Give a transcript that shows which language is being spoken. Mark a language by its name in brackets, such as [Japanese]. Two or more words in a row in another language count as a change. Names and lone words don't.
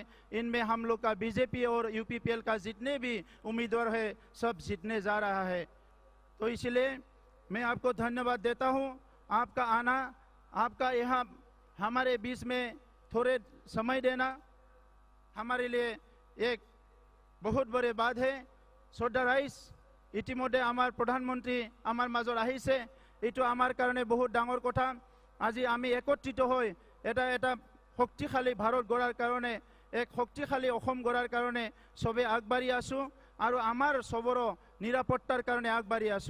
[Hindi] इनमें हम लोग का बीजेपी और यूपीपीएल का जितने भी उम्मीदवार है सब जीतने जा रहा है। तो इसलिए मैं आपको धन्यवाद देता हूँ। आपका आना, आपका यहाँ हमारे बीच में थोड़े समय देना हमारे लिए एक बहुत बड़े बात है। [Assamese] শ্ৰদ্ধা ৰাইজ, ইতিমধ্যে আমাৰ প্ৰধানমন্ত্ৰী আমাৰ মাজত আহিছে। এইটো আমাৰ কাৰণে বহুত ডাঙৰ কথা। আজি আমি একত্ৰিত হৈ এটা শক্তিশালী ভাৰত গঢ়াৰ কাৰণে, এক শক্তিশালী অসম গঢ়াৰ কাৰণে সবে আগবাঢ়ি আছো আৰু আমাৰ সবৰো নিৰাপত্তাৰ কাৰণে আগবাঢ়ি আছো।